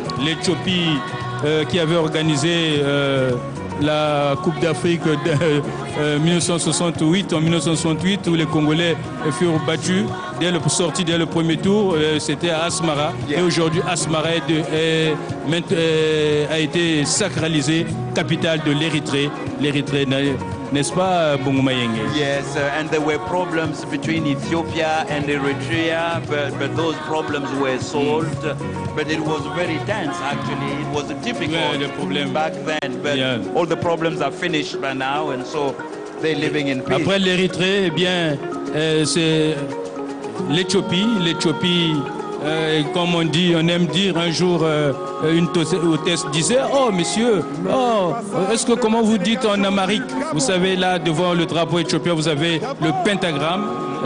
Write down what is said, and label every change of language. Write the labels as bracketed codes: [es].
[fr] L'Éthiopie qui avait organisé la Coupe d'Afrique de 1968, en 1968, où les Congolais furent battus sortis dès le premier tour. C'était à Asmara. Et aujourd'hui, Asmara a été sacralisée, capitale de l'Érythrée. L'Érythrée, n'est-ce pas, Bungumayenge? [en] Yes, and there were problems between Ethiopia and Eritrea, but those problems were solved. But it was very tense, actually. It was difficult back then, but all the problems are finished by now, and so they're living in peace. [fr] Après l'Érythrée, eh bien, c'est l'Éthiopie. L'Éthiopie, comme on dit, on aime dire un jour, une hôtesse disait « Oh, monsieur, comment vous dites en Amérique ?» Vous savez, là, devant le drapeau éthiopien, vous avez le pentagramme.